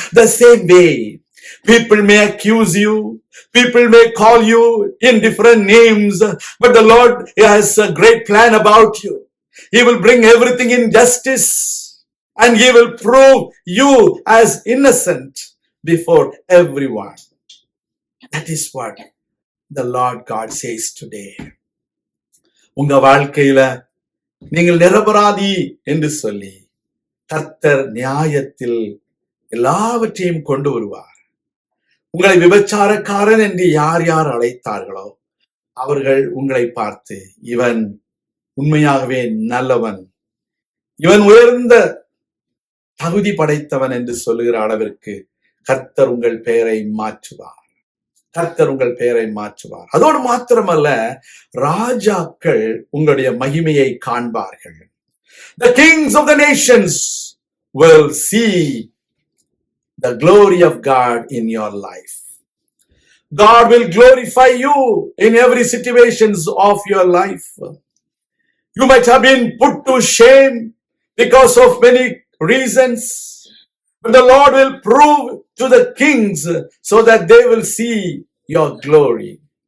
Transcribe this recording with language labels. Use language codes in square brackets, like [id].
[en] The same way, people may accuse you, people may call you in different names, but the Lord has a great plan about you. He will bring everything in justice, and he will prove you as innocent before everyone. That is what the Lord God says today. [ta] உங்க வாழ்க்கையில நீங்கள் நிரபராதி என்று சொல்லி கர்த்தர் நியாயத்தில் எல்லாவற்றையும் கொண்டு வருவார். உங்களை விபச்சாரக்காரன் என்று யார் யார் அழைத்தார்களோ அவர்கள் உங்களை பார்த்து, இவன் உண்மையாகவே நல்லவன், இவன் உயர்ந்த தகுதி படைத்தவன் என்று சொல்லுகிற அளவிற்கு கர்த்தர் உங்கள் பெயரை மாற்றுவார். கர்த்தர் உங்கள் பெயரை மாற்றுவார். அதோடு மாத்திரமல்ல, ராஜாக்கள் உங்களுடைய மகிமையை காண்பார்கள். [en] The kings of the nations will see the glory of God in your life. God will glorify you in every situations of your life. You might have been put to shame because of many reasons, but the Lord will prove to the kings so that they will see your glory.